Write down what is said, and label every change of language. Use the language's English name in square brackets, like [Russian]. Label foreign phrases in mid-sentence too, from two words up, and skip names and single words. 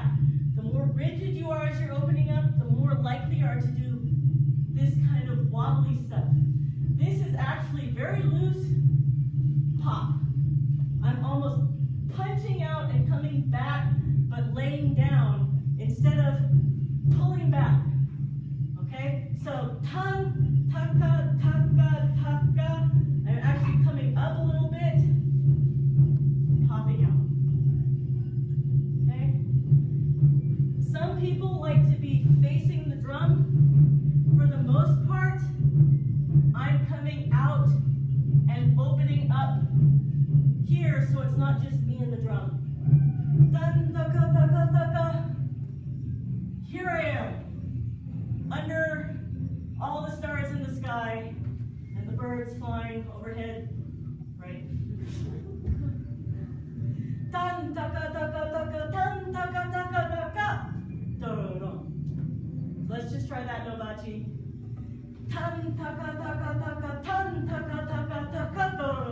[English] The more rigid you are as you're opening up, the more likely you are to do this kind of wobbly stuff. This is actually very loose pop. I'm almost punching out and coming back, but laying down instead of pulling back. Okay? So, tan, taka, taka, taka. I'm actually coming up a little bit, popping out. Okay? Some people like to be facing the drum. For the most part, I'm coming out and opening up here. here so it's not just me and the drum. Dun, taka, taka, taka. Here I am, under all the stars in the sky and the birds flying overhead, right? Tan, taka, taka, taka, tan, taka, taka, taka. So let's just try that, Nobachi. Tan, taka, taka, taka, tan, taka, taka, taka,